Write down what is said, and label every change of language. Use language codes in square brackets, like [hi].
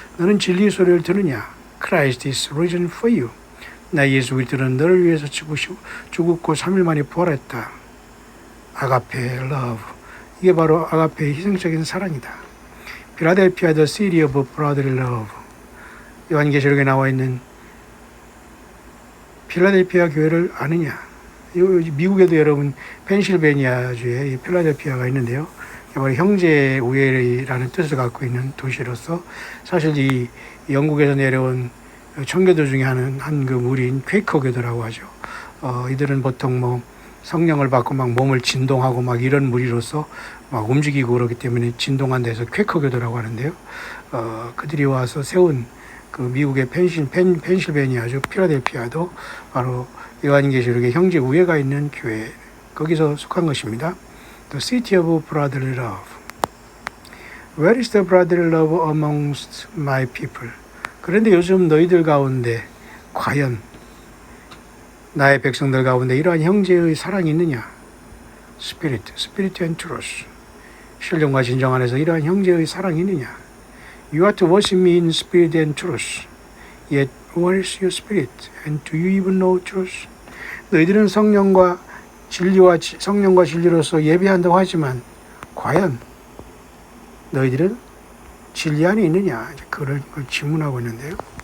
[ko] 너는 진리의 소리를 들으냐? [en] Christ is risen for you. [ko] 나 예수 그리스도는 너를 위해서 죽었고 3일 만에 부활했다. [en] 아가페 love. [ko] 이게 바로 아가페의 희생적인 사랑이다. [en] 필라델피아 the city of brotherly love. [ko] 요한계시록에 나와 있는 필라델피아 교회를 아느냐? 미국에도 여러분 펜실베니아주에 필라델피아가 있는데요. 바로 형제 우애라는 뜻을 갖고 있는 도시로서 사실 이 영국에서 내려온 청교도 중에 한 그 무리인 퀘이커교도라고 하죠. 이들은 보통 뭐 성령을 받고 막 몸을 진동하고 막 이런 무리로서 막 움직이고 그러기 때문에 진동한 데서 퀘이커교도라고 하는데요. 그들이 와서 세운 그 미국의 펜실베니아주 필라델피아도 바로 요한계시록의 형제 우애가 있는 교회, 거기서 속한 것입니다. [en] The city of brotherly love. Where is the brotherly love amongst my people? [ko] 그런데 요즘 너희들 가운데 과연 나의 백성들 가운데 이러한 형제의 사랑이 있느냐? [en] Spirit and truth. [ko] 신령과 진정 안에서 이러한 형제의 사랑이 있느냐? [en] You are to worship me in spirit and truth. Yet where is your spirit? And do you even know truth? [ko] 너희들은 성령과 진리로서 예배한다고 하지만 과연 너희들은 진리 안에 있느냐? 그걸 질문하고 있는데요.